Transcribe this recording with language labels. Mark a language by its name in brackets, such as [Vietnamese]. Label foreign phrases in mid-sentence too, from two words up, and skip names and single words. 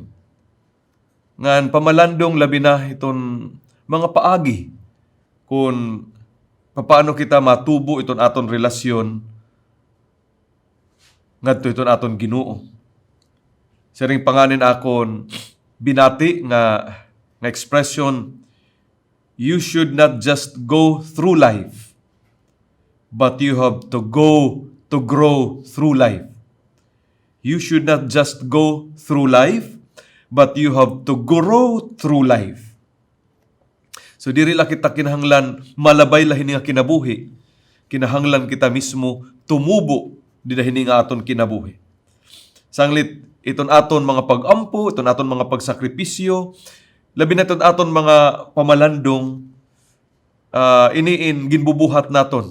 [Waray] Ngan pamalandong labi na iton mga paagi kung paano kita matubo iton aton relasyon ngadto iton aton Ginoo. Siring panganin akon binati nga expression, [English] you should not just go through life, but you have to go to grow through life. You should not just go through life, but you have to grow through life. [Waray] So diri la kita kinahanglan malabay lahin nga kinabuhi. Kinahanglan kita mismo tumubo di dahin nga aton kinabuhi. Sanglit iton aton mga pag-ampo, iton aton mga pagsakripisyo, labi na iton aton mga pamalandong iniin ginbubuhat naton.